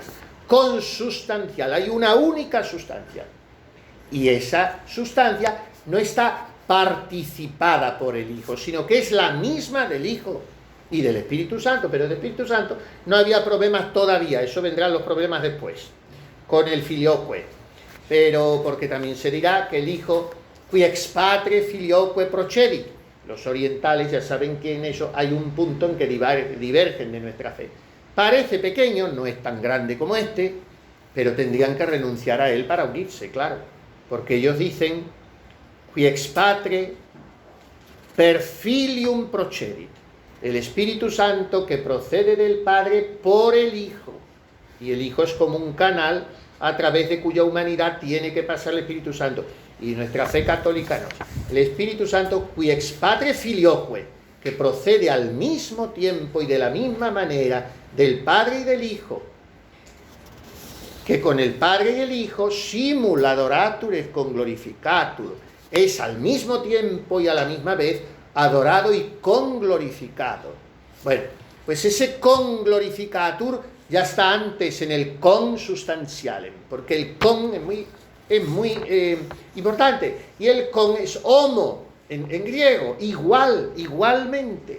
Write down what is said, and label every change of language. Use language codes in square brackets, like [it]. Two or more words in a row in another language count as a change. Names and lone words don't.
[es] Consustancial, hay una única sustancia, y esa sustancia no está participada por el Hijo, sino que es la misma del Hijo y del Espíritu Santo, pero del Espíritu Santo no había problemas todavía, eso vendrán los problemas después, con el filioque, pero porque también se dirá que el Hijo, [la] qui ex patre filioque procedit. [es] Los orientales ya saben que en eso hay un punto en que divergen de nuestra fe. Parece pequeño, no es tan grande como este, pero tendrían que renunciar a él para unirse, claro, porque ellos dicen [la] qui ex patre per filium procedit, [es] el Espíritu Santo que procede del Padre por el Hijo, y el Hijo es como un canal a través de cuya humanidad tiene que pasar el Espíritu Santo. Y nuestra fe católica no. El Espíritu Santo, [la] qui ex patre filioque, [es] que procede al mismo tiempo y de la misma manera del Padre y del Hijo, que con el Padre y el Hijo [la] simul adoratur et conglorificatur, [es] es al mismo tiempo y a la misma vez adorado y conglorificado. Bueno, pues ese conglorificatur ya está antes en el consustancialem, porque el con es muy es muy importante. Y el con es homo, en griego, igualmente.